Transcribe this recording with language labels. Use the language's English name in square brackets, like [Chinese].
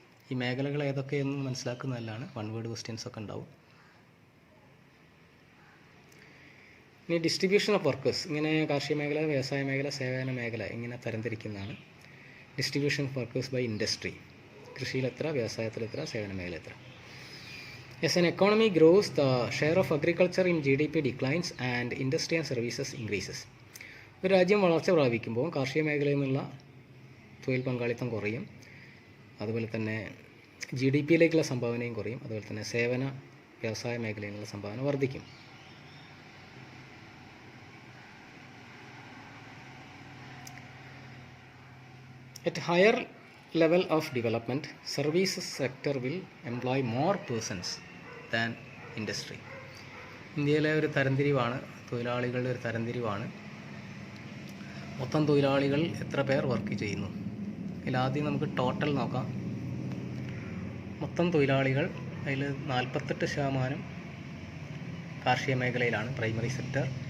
[Malayalam] ഈ മേഖലകൾ ഏതൊക്കെയെന്ന് മനസ്സിലാക്കുന്നതല്ലാണ്. 1 വേർഡ് ക്വസ്റ്റ്യൻസ് ഒക്കെ ഉണ്ടാവും. ഇനി ഡിസ്ട്രിബ്യൂഷൻ ഓഫ് വർക്കേഴ്സ്, ഇങ്ങനെ കാർഷിക മേഖല, വ്യവസായ മേഖല, സേവന മേഖല ഇങ്ങനെ തരംതിരിക്കുന്നതാണ്. [English] distribution of workers by industry, [Malayalam] കൃഷിയിൽ എത്ര, വ്യവസായത്തിൽ എത്ര, സേവന മേഖല എത്ര. [English] As an economy grows, the share of agriculture in GDP declines and industry and services increases. [Malayalam] ഒരു രാജ്യം വളർച്ച പ്രാപിക്കുമ്പോൾ കാർഷിക മേഖലയിൽ നിന്നുള്ള തൊഴിൽ പങ്കാളിത്തം കുറയും. അതുപോലെ തന്നെ GDP-യിലേക്കുള്ള സംഭാവനയും കുറയും. അതുപോലെ തന്നെ സേവന, വ്യവസായ മേഖലയിൽ നിന്നുള്ള സംഭാവന വർദ്ധിക്കും. [English] At higher level of development, services sector will employ more persons than industry. [Malayalam] ഇന്ത്യയിലെ ഒരു തരംതിരിവാണ്, തൊഴിലാളികളുടെ ഒരു തരംതിരിവാണ്. മൊത്തം തൊഴിലാളികൾ എത്ര പേർ വർക്ക് ചെയ്യുന്നു? ഇതിലാദ്യം നമുക്ക് ടോട്ടൽ നോക്കാം. മൊത്തം തൊഴിലാളികൾ അതിൽ 48% കാർഷിക മേഖലയിലാണ്, പ്രൈമറി സെക്ടർ.